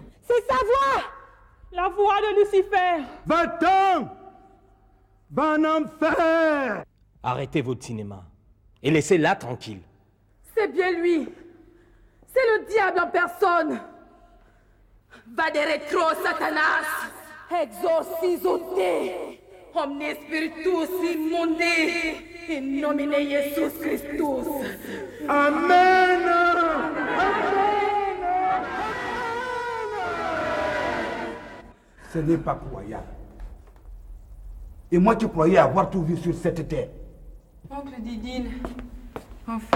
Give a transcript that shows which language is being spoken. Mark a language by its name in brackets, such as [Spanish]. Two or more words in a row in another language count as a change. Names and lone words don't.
[French] C'est sa voix! La voix de Lucifer. Va-t'en! Va en enfer! Arrêtez votre cinéma et laissez-la tranquille. C'est bien lui. C'est le diable en personne. [Latin] Va de retro, Satanas. Exorcisote. Omne spiritus immunde. In nomine Jesus Christus. [French] Amen! Ce n'est pas croyable. Et moi, tu croyais avoir tout vu sur cette terre. Oncle Didine, enfin.